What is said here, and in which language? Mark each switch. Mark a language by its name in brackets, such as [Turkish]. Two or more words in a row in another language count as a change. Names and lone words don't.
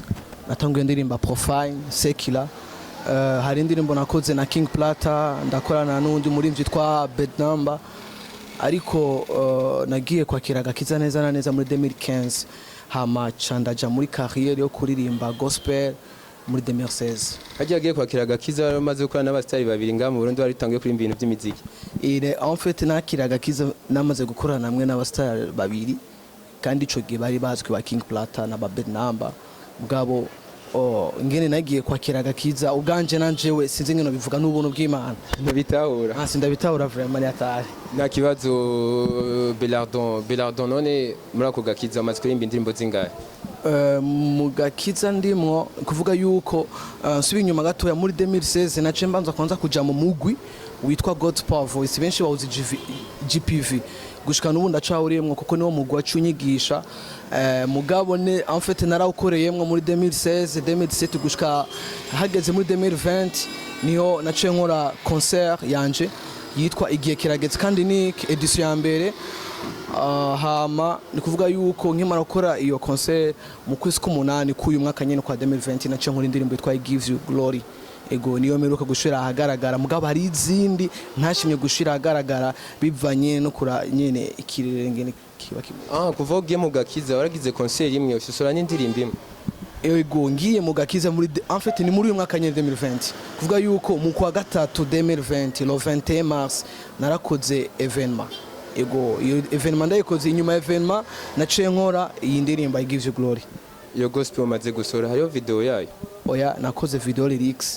[Rundi] Natanguye ndirimba Profile, Sekila. Hari indirimbo nakoze na King Plata, ndakorana n'undi murimvyi twa Bednamba. Ariko nagiye kwakira gakiza neza na neza muri 2015. Hama candaja muri carrière yo kuririmba gospel muri 2016. Hagiye kwakira gakiza maze gukora n'abastari babiri nga mu Burundi baritanguye kurimba ibintu by'imiziki. [French] En fait [Rundi] nakira gakiza namaze gukorana namwe n'abastari babiri kandi ico gihe bari bazwi ba King Plata na ba Bednamba. Mugabo ngene nagiye kwakira gakiza ubwanje nanjewe sinzi ngeno bivuga n'ubuntu bw'Imana. Ntibitahura. Sindabitahura vraiment yatari. Na kibazo Belardon none muri ako gakiza amaze kurimba indirimbo zingahe? Mu gakiza ndimo kuvuga yuko nsubiye inyuma gatoya muri 2016 nace mbanza kwanza kuja mu mugwi witwa God's Power Voice, benshi bawuzi GPV gushika n'ubu ndacawuriyemwo kuko niwo mugwi wacunyigisha. Mugabo ne [French] en fait [Rundi] narawukoreyemwo muri 2016 2017 gushika hageze muri 2020 niho nace nkora concert yanje yitwa Igihe Kirageze kandi ni edition ya mbere. Hama ni kuvuga yuko nkimara gukora iyo concert mu kwezi k'umunani k'uyu mwaka nyene kwa 2020 nace nkora indirimbo yitwa I Give You Glory. Ego niyo meruka gushira ahagaragara, mugabo hari izindi ntashimye gushira ahagaragara bivanye no kura nyene ikirere ngene kiba kimwe. Kuva ugiye mu gakiza waragize concert imwe usosora n'indirimbo imwe? Ego ngiye mu gakiza muri [French] en fait [Rundi] ni muri uyu mwaka nyene 2020. Kuvuga yuko mu kwa gatatu 2020 [French] le 21 mars [Rundi] narakoze evenement. Ego iyo evenement ndayikoze inyuma evenement naciye nkora iyi ndirimbo I Give You Glory. Iyo gospel umaze gusora hariyo video yayo? Oya nakoze [English] video lyrics.